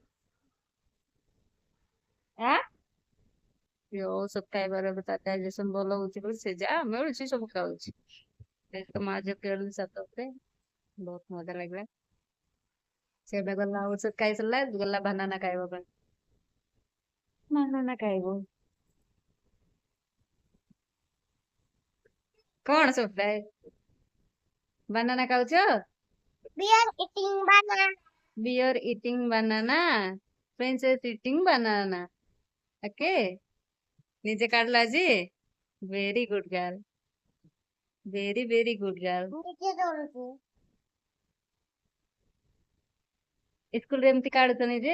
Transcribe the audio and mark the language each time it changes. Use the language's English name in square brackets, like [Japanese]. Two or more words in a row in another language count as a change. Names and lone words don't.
[Odia] ଆଁ ଔଷଧ ଖାଇବାର ତା ଡାଇଜେସନ ଭଲ ହଉଛି ବୋଲି ସେ ଯାହା ମିଳୁଛି ସବୁ ଖାଉଛି ତ ମା ଯୋଉ ଖେଳୁଛି ଛାତ ଉପରେ ବହୁତ ମଜା ଲାଗିଲା ସେ ଏବେ ଗଲା ଔଷଧ ଖାଇ ସାରିଲା ଗଲା ବାନାନା ଖାଇବା ପାଇଁ ବାନାନା ଖାଇବୁ କଣ ସବୁ ବାନାନା ଖାଉଛ [English] We are eating banana. bear eating banana princess eating banana okay [Odia] ନିଜେ କାଢିଲା ଆଜି [English] very good girl very very good girl [Odia] ନିଜେ ଦଉଛୁ ସ୍କୁଲରେ ଏମିତି କାଢୁଛ ନିଜେ